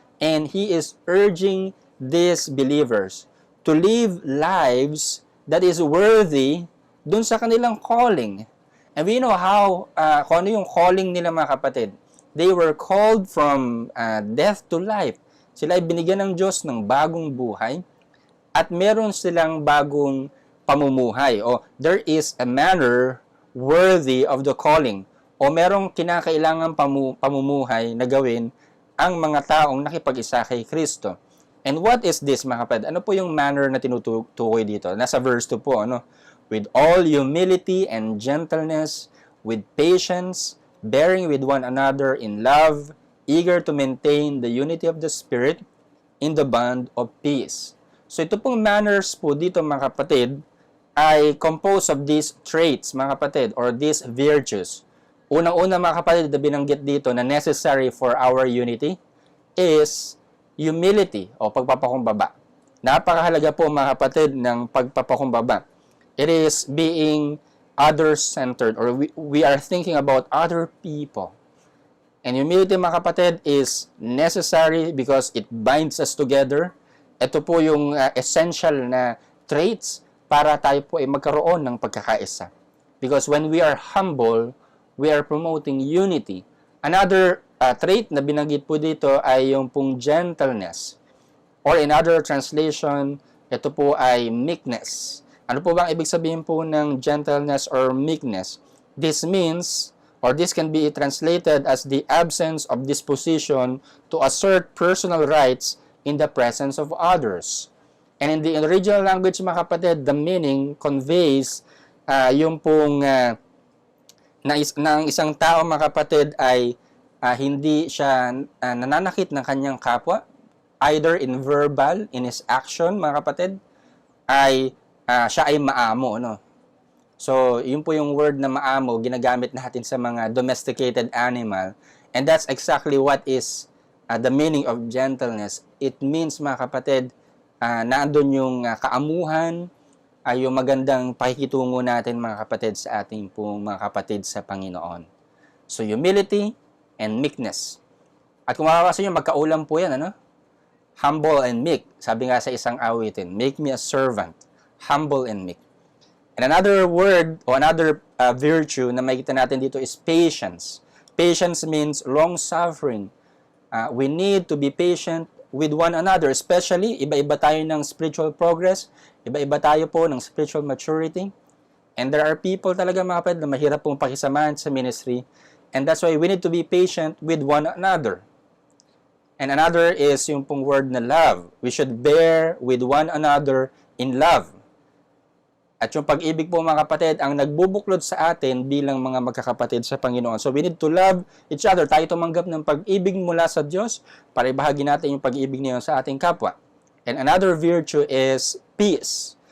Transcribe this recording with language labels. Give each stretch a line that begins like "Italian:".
English: And he is urging these believers to live lives that is worthy
Filipino: dun sa kanilang
English: calling. And we know how,
Filipino: kung ano yung calling nila mga kapatid.
English: They were called from death to life.
Filipino: Sila ay binigyan ng Diyos ng bagong buhay at meron silang bagong pamumuhay.
English: O there is a manner worthy of the calling.
Filipino: O merong kinakailangan pamumuhay na gawin ang mga taong nakipag-isa kay Kristo.
English: And what is this
Filipino: mga kapatid? Ano po yung manner na tinutukoy dito? Nasa verse 2 po,
English: with all humility and gentleness, with patience, bearing with one another in love, eager to maintain the unity of the Spirit in the bond of peace.
Filipino: So ito pong manners po dito mga kapatid ay
English: composed of these traits
Filipino: mga kapatid or these virtues. Unang-una mga kapatid na binanggit dito na
English: necessary for our unity is humility
Filipino: o pagpapakumbaba. Napakahalaga po mga kapatid ng pagpapakumbaba.
English: It is being other-centered or we are thinking about other people. And humility mga kapatid is necessary because it binds us together.
Filipino: Ito po yung essential na traits para tayo po ay magkaroon ng pagkakaisa.
English: Because when we are humble, we are promoting unity.
Filipino: Another trait na binanggit po dito ay yung pong gentleness.
English: Or in other translation,
Filipino: ito po ay
English: meekness.
Filipino: Ano po bang ibig sabihin po ng gentleness or meekness?
English: This means, or this can be translated as the absence of disposition to assert personal rights in the presence of others. And in the original language, mga kapatid, the meaning conveys
Filipino: yung pong ng isang tao, mga kapatid, ay hindi siya nananakit ng kanyang kapwa, either in verbal, in his action, mga kapatid, ay siya ay maamo, So, yun po yung word na maamo, ginagamit natin sa mga domesticated animal.
English: And that's exactly what is the meaning of gentleness.
Filipino: It means, mga kapatid, naandun yung kaamuhan, yung magandang pakikitungo natin, mga kapatid, sa ating pong mga kapatid sa Panginoon.
English: So, humility and meekness.
Filipino: At kung makakasa nyo, magkaulam po yan,
English: Humble and meek.
Filipino: Sabi nga sa isang awitin,
English: make me a servant. Humble and meek. And another word o another virtue na makikita natin dito is patience. Patience means long-suffering. We need to be patient with one another, especially
Filipino: iba-iba tayo ng spiritual progress, iba-iba tayo po ng spiritual maturity.
English: And there are people
Filipino: talaga mga kapatid na mahirap pong pakisamahan sa ministry.
English: And that's why we need to be patient with one another. And another is yung pong word na love. We should bear with one another in love.
Filipino: At yung pag-ibig po mga kapatid, ang nagbubuklod sa atin bilang mga magkakapatid sa Panginoon.
English: So we need to love each other.
Filipino: Tayo tumanggap ng pag-ibig mula sa Diyos para ibahagi natin yung pag-ibig niya sa ating kapwa.
English: And another virtue is peace.